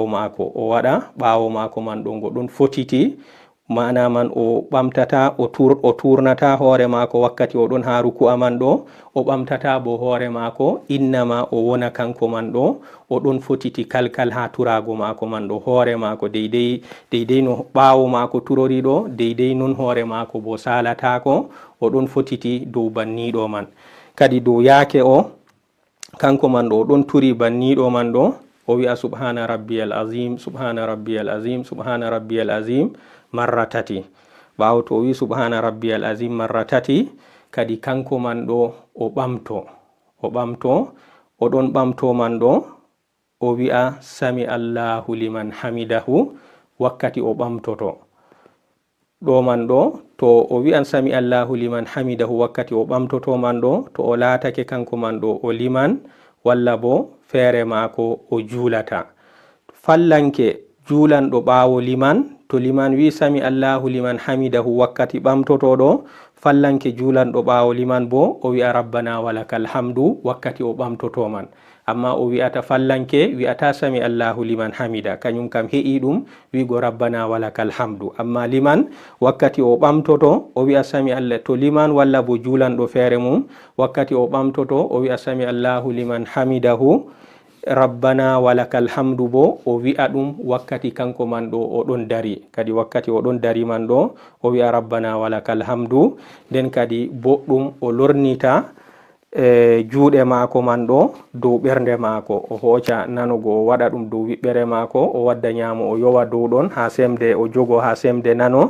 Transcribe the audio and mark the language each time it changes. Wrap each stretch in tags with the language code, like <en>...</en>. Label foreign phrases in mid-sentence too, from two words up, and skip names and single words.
<ff>mako o waɗa ɓawo mako man ɗo ngo ɗon fotiti, mana man o ɓamtata o turnata hoore mako wakkati o ɗon ha ruku'a man ɗo, o ɓamtata bo hoore mako, innama o wona kanko man ɗo o ɗon fotiti kalkal ha turago mako man ɗo, hoore mako deidei no ɓawo mako turori ɗo deidei non hoore mako bo salatako o ɗon fotiti dow banniɗo man. Kadi dow yaake o kanko man ɗo ɗon turi banniɗo man ɗo o wi'a</ff> <ar>سبحان ربي العظيم سبحان ربي العظيم سبحان ربي العظيم</ar> <ff>marra tati. ɓawo to o wi</ff> <ar>سبحان ربي العظيم</ar> <ff>marra tati kadi kanko man ɗo o ɓamto o ɗon ɓamto man ɗo o wi'a</ff> <ar>سمع الله لمن حمده</ar> <ff>wakkati o ɓamtoto ɗo man ɗo. to o wi'an</ff> <ar>سمع الله لمن حمده</ar> <ff>wakkati o ɓamtoto man ɗo, to o laatake kanko man ɗo o liman walla bo feere maako o juulata. fallanke juulanɗo ɓaawo liman, to liman wi</ff> <ar>سمع الله لمن حمده</ar> <ff>wakkati ɓamtoto ɗo, fallanke juulanɗo ɓaawo liman bo o wi'a</ff> <ar>ربنا ولك الحمد</ar> <ff>wakkati o ɓamtoto man. amma o wi'ata fallanke wi'ata</ff> <ar>سمع الله لمن حمد,</ar> <ff>kañum kam he'i ɗum wigo</ff> <ar>ربنا ولك الحمد.</ar> <ff>amma liman wakkati o ɓamtoto o wi'a</ff> <ar>سمع الله,</ar> <ff>to liman walla bo juulanɗo feere mum wakkati o ɓamtoto o wi'a</ff> <ar>سمع الله لمن حمده ربنا ولك الحمد</ar> <ff>bo o wi'a ɗum wakkati kanko man ɗo o ɗon dari. kadi wakkati o ɗon dari man ɗo o wi'a</ff> <ar>ربنا ولك الحمد.</ar> <ff>nden kadi boɗɗum o lornita juuɗe maako man ɗo dow ɓernde maako, o hooca nanugo o waɗa ɗum dow wiɓɓere maako, o wadda ñaamo o yowa dow ɗon ha semde o jogo ha semde nano.</ff>